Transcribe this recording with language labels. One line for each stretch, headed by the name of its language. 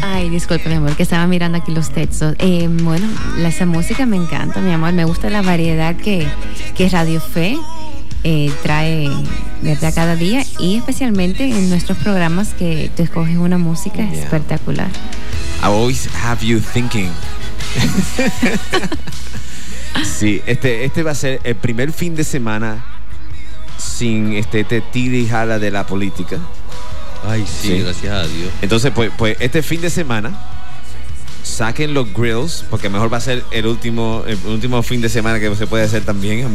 Spanish: Ay, disculpe, mi amor, que estaba mirando aquí los textos. Bueno, esa música me encanta, mi amor. Me gusta la variedad que Radio Fe trae desde cada día. Y especialmente en nuestros programas que tú escoges una música espectacular.
English: I always have you thinking.
Spanish: Sí, este va a ser el primer fin de semana sin este tiri jala de la política. Ay, sí, sí, gracias a Dios. Entonces, pues este fin de semana saquen los grills, porque mejor va a ser el último fin de semana que se puede hacer también.